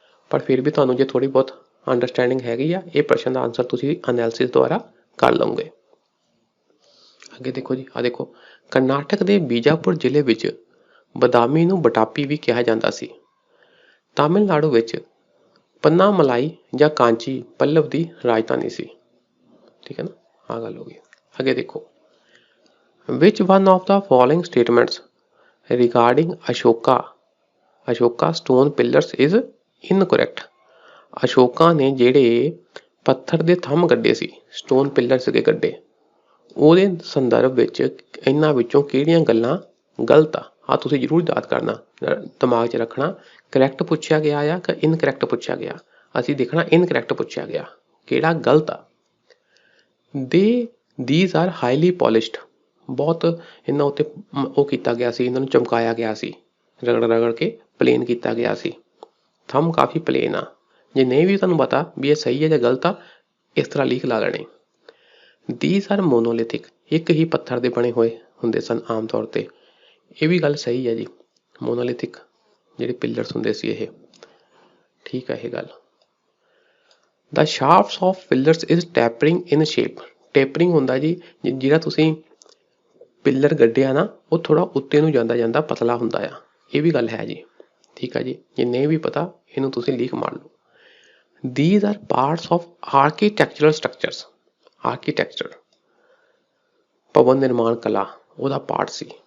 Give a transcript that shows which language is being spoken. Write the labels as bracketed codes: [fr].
[pa] ਪਰ ਫਿਰ ਵੀ ਤੁਹਾਨੂੰ ਜੇ ਥੋੜ੍ਹੀ ਬਹੁਤ ਅੰਡਰਸਟੈਂਡਿੰਗ ਹੈਗੀ ਆ, ਇਹ ਪ੍ਰਸ਼ਨ ਦਾ ਆਂਸਰ ਤੁਸੀਂ ਅਨੈਲਿਸਿਸ ਦੁਆਰਾ ਕਰ ਲਓਗੇ। ਅੱਗੇ ਦੇਖੋ ਜੀ, ਆਹ ਦੇਖੋ, ਕਰਨਾਟਕ ਦੇ ਬੀਜਾਪੁਰ ਜ਼ਿਲ੍ਹੇ ਵਿੱਚ ਬਦਾਮੀ ਨੂੰ ਬਟਾਪੀ ਵੀ ਕਿਹਾ ਜਾਂਦਾ ਸੀ। ਤਾਮਿਲਨਾਡੂ ਵਿੱਚ ਪੰਨਾ ਮਲਾਈ ਜਾਂ ਕਾਂਚੀ ਪੱਲਵ ਦੀ ਰਾਜਧਾਨੀ ਸੀ। ਠੀਕ ਹੈ ਨਾ, ਆਹ ਗੱਲ ਹੋ ਗਈ। ਅੱਗੇ ਦੇਖੋ, [en] which one of the following statements regarding Ashoka stone pillars is incorrect? [pa] Ashoka ਨੇ ਜਿਹੜੇ ਪੱਥਰ ਦੇ ਥੰਮ ਗੱਡੇ ਸੀ, ਸਟੋਨ ਪਿੱਲਰ ਸੀਗੇ ਗੱਡੇ, ਉਹਦੇ ਸੰਦਰਭ ਵਿੱਚ ਇਹਨਾਂ ਵਿੱਚੋਂ ਕਿਹੜੀਆਂ ਗੱਲਾਂ ਗਲਤ ਆ। ਆਹ ਤੁਸੀਂ ਜ਼ਰੂਰ ਯਾਦ ਕਰਨਾ, ਦਿਮਾਗ 'ਚ ਰੱਖਣਾ। ਕਰੈਕਟ ਪੁੱਛਿਆ ਗਿਆ ਆ ਕਿ ਇਨਕਰੈਕਟ ਪੁੱਛਿਆ ਗਿਆ। ਅਸੀਂ ਦੇਖਣਾ ਇਨਕਰੈਕਟ ਪੁੱਛਿਆ ਗਿਆ, ਕਿਹੜਾ ਗਲਤ ਆ। [en] these are highly polished, [pa] ਬਹੁਤ ਇਹਨਾਂ ਉੱਤੇ ਉਹ ਕੀਤਾ ਗਿਆ ਸੀ, ਇਹਨਾਂ ਨੂੰ ਚਮਕਾਇਆ ਗਿਆ ਸੀ, ਰਗੜ ਕੇ ਪਲੇਨ ਕੀਤਾ ਗਿਆ ਸੀ। ਥੰਮ ਕਾਫੀ ਪਲੇਨ ਆ। ਜੇ ਨਹੀਂ ਵੀ ਤੁਹਾਨੂੰ ਪਤਾ ਵੀ ਇਹ ਸਹੀ ਹੈ ਜਾਂ ਗਲਤ ਆ, ਇਸ ਤਰ੍ਹਾਂ ਲੀਕ ਲਾ ਲੈਣੇ। [en] these are monolithic, [pa] ਇੱਕ ਹੀ ਪੱਥਰ ਦੇ ਬਣੇ ਹੋਏ ਹੁੰਦੇ ਸਨ ਆਮ ਤੌਰ ਤੇ। ਇਹ ਵੀ ਗੱਲ ਸਹੀ ਹੈ ਜੀ, ਮੋਨੋਲਿਥਿਕ ਜਿਹੜੇ ਪਿੱਲਰਸ ਹੁੰਦੇ ਸੀ ਇਹ। ਠੀਕ ਹੈ ਇਹ ਗੱਲ। [en] The shafts of pillars is tapering in shape. [pa] ਟੇਪਰਿੰਗ ਹੁੰਦਾ ਜੀ, ਜਿਹੜਾ ਤੁਸੀਂ ਪਿੱਲਰ ਗੱਡਿਆ ਨਾ, ਉਹ ਥੋੜਾ ਉੱਤੇ ਨੂੰ ਜਾਂਦਾ ਪਤਲਾ ਹੁੰਦਾ ਆ। ਇਹ ਵੀ ਗੱਲ ਹੈ ਜੀ। ਠੀਕ ਹੈ ਜੀ, ਜੇ ਨਹੀਂ ਵੀ ਪਤਾ ਇਹਨੂੰ ਤੁਸੀਂ ਲੀਕ ਮਾਰ ਲਓ। [en] These are parts of architectural structures. [pa] Architecture, ਭਵਨ ਨਿਰਮਾਣ ਕਲਾ ਉਹਦਾ ਪਾਰਟ ਸੀ।